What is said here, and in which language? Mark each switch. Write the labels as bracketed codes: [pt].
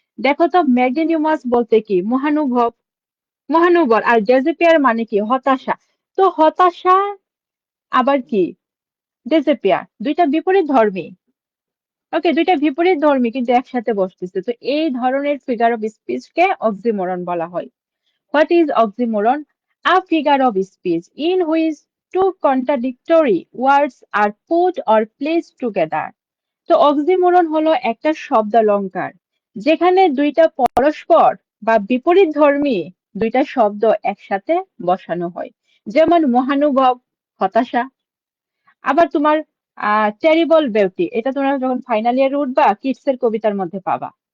[bn] দেখো তো, ম্যাগনানিমাস বলতে কি, মহানুভব, মহানুবল। আর ডেসপেয়ার মানে কি, হতাশা। তো হতাশা আবার কি, ডেসপেয়ার, দুইটা বিপরীত ধর্মী। ওকে, দুইটা বিপরীত ধর্মী কিন্তু একসাথে বসতেছে, তো এই ধরনের ফিগার অফ স্পিচকে অক্সিমোরন বলা হয়। [en] What is oxymoron? A figure of speech in which two contradictory words are put or placed together. [bn] তো অক্সিমোরন হলো একটা শব্দালঙ্কার, যেখানে দুইটা পরস্পর বা বিপরীত ধর্মী দুইটা শব্দ একসাথে বসানো হয়। যেমন মহানুভব, হতাশা। আবার তোমার টেরিবল বিউটি, এটা তোমরা যখন ফাইনাল ইয়ারে উঠবা কিডস এর কবিতার মধ্যে পাবা।